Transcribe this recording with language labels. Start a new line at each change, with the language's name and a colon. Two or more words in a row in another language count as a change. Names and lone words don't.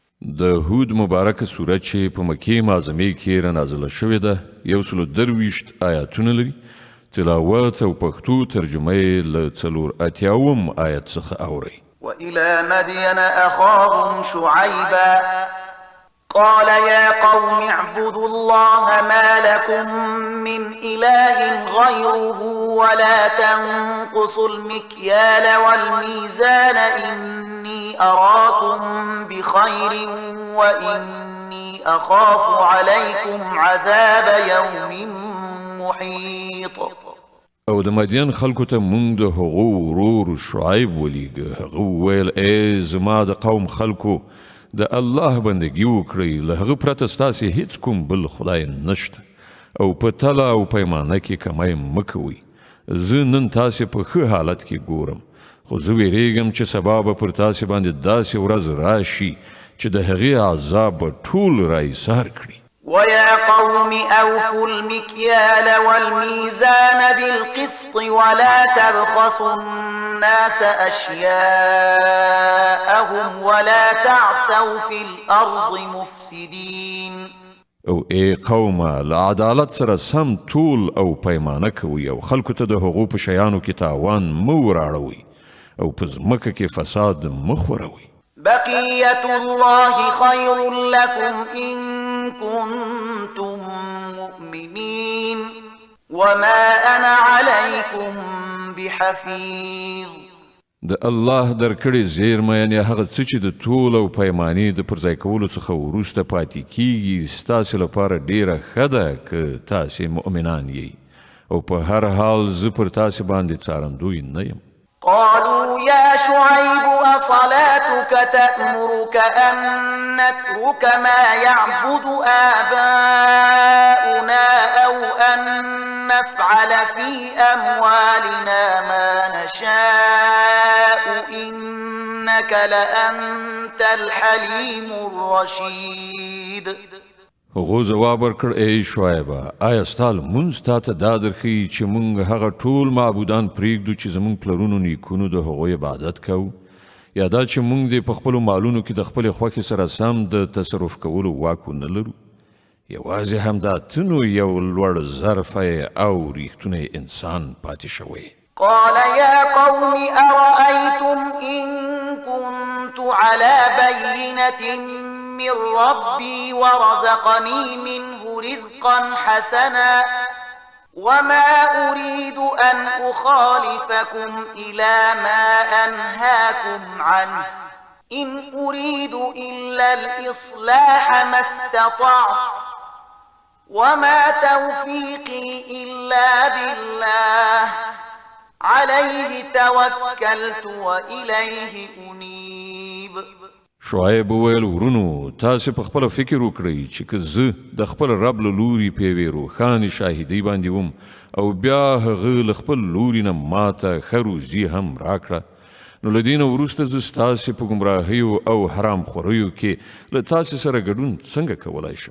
Pashto: د هود مبارکه سوره چې په مکې معظمې کې رانازله شوې ده 123 آیاتونه لري. تلاوت او پښتو ترجمه یې له 4 آیت څخه اورئ.
Arabic: وإلى مدين أخاهم شعيبا قال يا قوم اعبدوا الله ما لكم من إله غيره ولا تنقصوا المكيال والميزان إني أراكم بخير وإني أخاف عليكم عذاب يوم محيط.
Pashto: او د مدین خلکو ته مونږ د هغو ورور شعیب ولیږه. هغه وویل ای زما د قوم خلکو د الله بندګي وکړئ، له هغه پرته ستاسې هیڅ کوم بل خدای نشته او په تله او پیمانه کې کمی مه کوئ. زه نن تاسې په ښه حالت کې ګورم، خو زه ویریږم چې سبا به پر تاسې باندې داسې ورځ راشي چې د هغې عذاب به ټول راایسار کړي.
Arabic: ويا قوم أوفوا المكيال والميزان بالقسط ولا تبخسوا الناس أشياءهم ولا تعثوا في الأرض مفسدين.
Pashto: او ای قومه له عدالت سره سم طول او پیمانه کوئ او خلکو ته د هغو په شیانو کې تاوان مه وراړوئ او په ځمکه کې فساد مه خوروئ.
Arabic: بقية الله خير لكم إن كنتم مؤمنين وما أنا عليكم بحفيظ.
Pashto: د الله درکړې زیرمه یعنې هغه څه چې د طول او پیمانې د پرځای کولو څخه وروسته پاتې کیږي ستاسې لپاره ډیره ښه ده که تاسې مؤمنان یئ او په هر حال زه پر تاسې باندې څارندوی نه یم.
Arabic: قالوا يا شعيب أصلاتك تأمرك أن نترك ما يعبد آباؤنا أو أن نفعل في أموالنا ما نشاء إنك لأنت الحليم الرشيد.
Pashto: هغو جواب ورکړ ای شعیبه آیا ستا لمونځ تا ته دا درښیي چې موږ هغه ټول معبودان پرېږدو چې زموږ پلرونو نیکونو د هغوی عبادت کوو، یا دا چې موږ دې په خپلو مالونو کې د خپلې خوښې سره سم د تصرف کولو واک ونه لرو؟ یوازې همدا ته نو یو لوړ ظرفی او ریښتونی انسان پاتې شوی.
Arabic: قال يا قوم أرأيتم إن كنت على بينة من ربي ورزقني منه رزقا حسنا وما أريد أن أخالفكم إلى ما أنهاكم عنه إن أريد إلا الإصلاح ما استطعت وما توفيقي إلا بالله عليه توكلت وإليه أنيب.
Pashto: شعیب وویل ورونو تاسې په خپله فکر وکړئ چې که زه د خپل رب له لوري په یوې روښانې شاهدۍ باندې وم او بیا هغه له خپل لوري نه ماته ښه روزي هم راکړه، نو له دې نه وروسته زه ستاسې په ګمراهیو او حرام خوریو کې له تاسې سره ګډون څنګه کولی شم؟